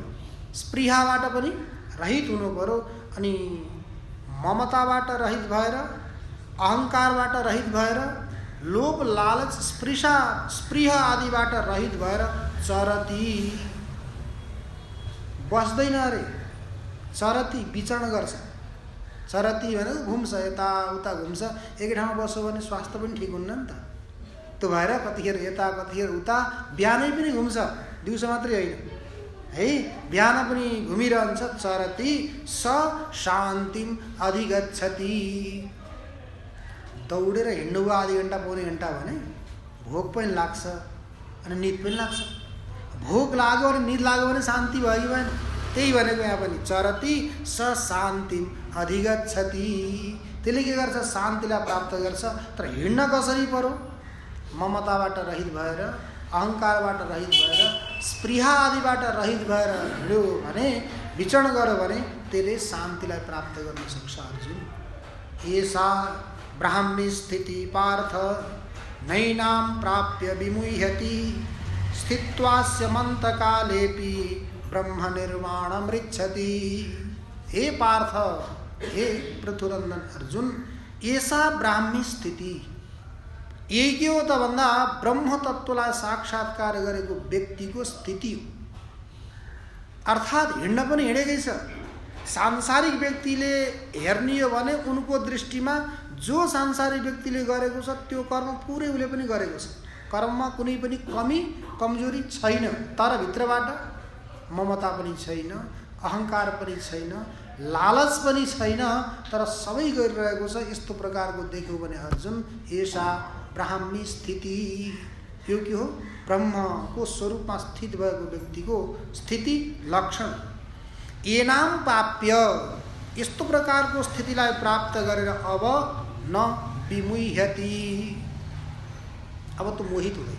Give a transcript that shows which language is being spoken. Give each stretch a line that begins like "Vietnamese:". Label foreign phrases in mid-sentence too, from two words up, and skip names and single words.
Nepali: स्पृहाबाट पनि रहित हुनु पर्यो अनि ममताबाट रहित भएर, अहङ्कारबाट रहित भएर, लोभ लालच स्पृह आदिबाट रहित भएर चरती, बस्दैन अरे, चरती विचरण गर्छ। चरती भनेको घुम्छ, यताउता घुम्छ। एकै ठाउँमा बस्यो भने स्वास्थ्य पनि ठिक हुन्न नि त। त्यो भएर कतिखेर यता कतिखेर उता, बिहानै पनि घुम्छ, दिउँसो मात्रै होइन है, बिहान पनि घुमिरहन्छ।
Sanskrit: चरती स शान्तिम अधिगच्छति।
Nepali: दौडेर हिँड्नु भयो आधी घन्टा पौने घन्टा भने भोक पनि लाग्छ अनि निद पनि लाग्छ। भोक लाग्यो अनि निद लाग्यो भने शान्ति भयो कि भएन? त्यही भनेको यहाँ पनि
Sanskrit: चरती स शान्तिम अधिगच्छति।
Nepali: त्यसले के गर्छ? शान्तिलाई प्राप्त गर्छ। तर हिँड्न कसरी पर्यो? ममताबाट रहित भएर, अहङ्कारबाट रहित भएर, स्पृहा आदिबाट रहित भएर हिँड्यो भने, विचरण गर्यो भने त्यसले शान्तिलाई प्राप्त गर्न सक्छ।
Sanskrit: अर्जुन, एषा ब्राह्मी स्थिति पार्थ नैनां प्राप्य विमुह्यति स्थित्वास्य मन्तकालेपि ब्रह्म निर्वाणमृच्छति।
Nepali: हे पार्थ, हे पृथुनन्दन अर्जुन,
Sanskrit: एषा ब्राह्मी स्थिति,
Nepali: यही के हो त भन्दा ब्रह्म तत्त्वलाई साक्षात्कार गरेको व्यक्तिको स्थिति हो। अर्थात् हिँड्न पनि हिँडेकै छ। सांसारिक व्यक्तिले हेर्ने हो भने उनको दृष्टिमा जो सांसारिक व्यक्तिले गरेको छ त्यो कर्म पुरै उसले पनि गरेको छ। कर्ममा कुनै पनि कमी कमजोरी छैन। तर भित्रबाट ममता पनि छैन, अहङ्कार पनि छैन, लालच पनि छैन, तर सबै गरिरहेको छ। यस्तो प्रकारको देख्यो भने अर्जुन,
Sanskrit: एषा ब्राह्मी स्थिति,
Nepali: यो के हो? ब्रह्मको स्वरूपमा स्थित भएको व्यक्तिको स्थिति लक्षण।
Sanskrit: एनाम प्राप्य,
Nepali: यस्तो प्रकारको स्थितिलाई प्राप्त गरेर अब
Sanskrit: न विमुह्यति,
Nepali: अब त मोहित हुँदैन।